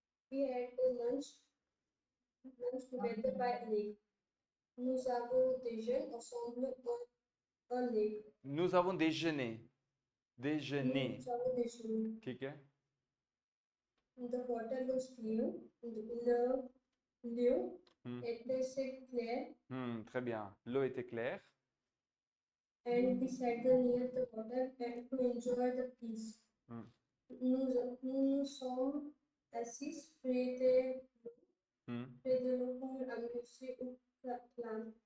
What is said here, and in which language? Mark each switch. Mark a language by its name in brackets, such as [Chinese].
[English] We had lunch together by a lake. [French] Nous avons déjeuné ensemble à lake. Nous avons déjeuné. Déjeuné. Nous avons déjeuné. [Hindi] ठीक है. [English] The water was clear. [French] L'eau était claire. Très bien. L'eau était claire. [English] And we sat near the water and to enjoy the peace. [French] Nous sommes assis près de l'eau pour amuser ou plan.